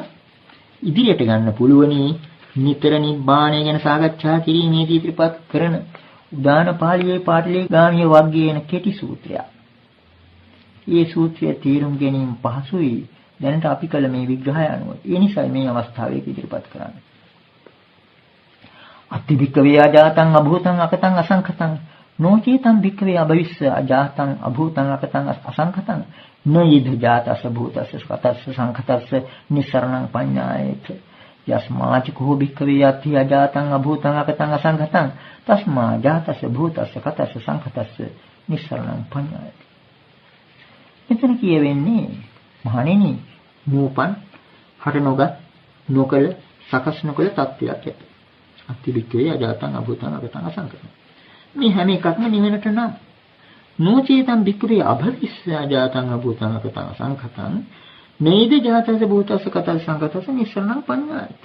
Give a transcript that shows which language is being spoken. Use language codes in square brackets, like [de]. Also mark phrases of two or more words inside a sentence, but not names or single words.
[si] ඉදිරියට ගන්න පුළුවනි නිතර නිබ්බාණය ගැන සාකච්ඡා කිරීමේදී ඉදිරිපත් කරන උදාන පාළියේ පාටලී ගාමිය වර්ගයේන කෙටි සූත්‍රයක්. මේ සූත්‍රයේ තීරුම් ගැනීම පහසුයි දැනට අපි කළ මේ විග්‍රහය අනුව. ඒ නිසා මේ අවස්ථාවේ ඉදිරිපත් කරන්නේ. [pi] අත්ති භික්ඛවේ අජාතං අභූතං අකතං අසංඛතං නොචේතං භික්ඛවේ අභවිස්ස අජාතං අභූතං අකතං අසංඛතං නයිද ජාතස්ස භූතස්ස කතස්ස සංඛතස්ස නිස්සරණං පඤ්ඤායේත යස්මාච කෝ භික්ඛවේ යත්ති අජාතං අභූතං අකතං අසංඛතං තස්මා ජාතස්ස භූතස්ස කතස්ස සංඛතස්ස නිස්සරණං පඤ්ඤායේත. [si] මෙතන කියවෙන්නේ මහණෙනි නූපන් හට නොගත් නොකල සකස් නොකල තත්ත්වයක් ඇත. [pi] අත්ති භික්ඛවේ අජාතං අභූතං අකතං අසංඛතං. [si] මේ හැම එකක්ම නිවෙනට නම් [pi] නොචේතං භික්ඛවේ අභවිස්ස අජාතං අභූතං අකතං අසංඛතං නේද ජාතස්ස භූතස්ස කතස්ස සංඛතස්ස නිස්සරණං පඤ්ඤායත.